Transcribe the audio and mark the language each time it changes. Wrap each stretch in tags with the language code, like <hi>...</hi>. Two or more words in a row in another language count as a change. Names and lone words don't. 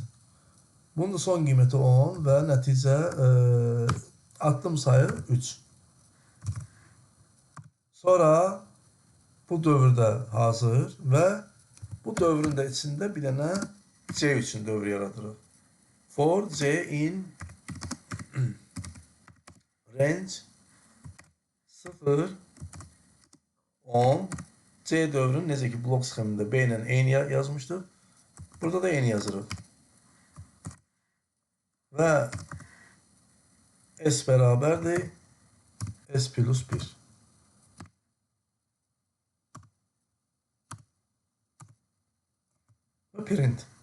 <az>Bunun da son qiyməti 10 və nəticə addım sayı 3. Sonra bu dövrdə hazır və bu dövrün də içində bir dənə C üçün dövr yaradırıq.</az> <en>For C in range</en> <az>0 10 C dövrün necə ki blok sxemində B ilə eyni yazmışdır. Burada da eyni yazırıq. Və S bərabərdir S plus 1. Və print.</az>